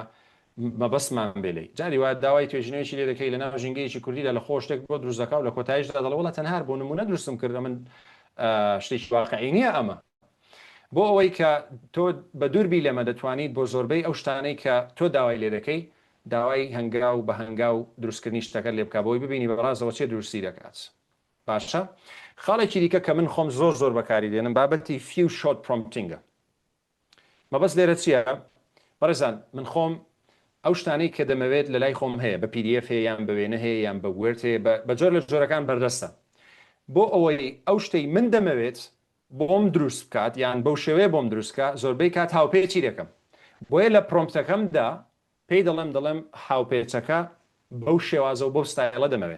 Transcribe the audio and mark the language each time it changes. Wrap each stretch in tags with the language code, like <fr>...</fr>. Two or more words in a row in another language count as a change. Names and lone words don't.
<ckb>مەبەستمان بێلی جاری وایە داوای توێژینەوەی لێ دەکەی لە ناو ژینگەیەکی کوردیدا لە خۆ شتێک بۆ دروست دەکا و لە کۆتاییشدا دەڵێ وڵات تەنها بۆ نمونە دروستم کردە من شتێکی واقعی نییە ئەمە بۆ ئەوەی کە تۆ بە دووربی لەمە دەتوانیت بۆ زۆربەی ئەو شتانەی کە تۆ داوای لێ دەکەی داوای هەنگا و بە هەنگا و دروستکردنی شتەکە لێ بکە بۆی ببینی بەڕاستەوە چێ درستی دەکات. باشە خاڵێکی دیکە کە من خۆم زۆر بەکاری دێنم بابەتی</ckb> <en>few short prompting</en> <ckb>ە. مەبەست لێرە چییە؟ بەڕێزان من خۆم ئەو شتانەی کە دەمەوێت لە لای خۆم هەیە بە PDF هەیە یان بە وێنە هەیە یان بە وێرد هەیە بە جۆر لە جۆرەکان بەردەستە بۆ ئەوەی ئەو شتەی من دەمەوێت بۆم دروست بکات یان بەو شێوەیە بۆم دروستکە زۆربەی کات هاوپێچی دەکەم بۆیە لە پرۆمپتەکەمدا پێی دەڵێم هاوپێچەکە بەو شێوازە و بەو ستایلە دەمەوێت.</ckb>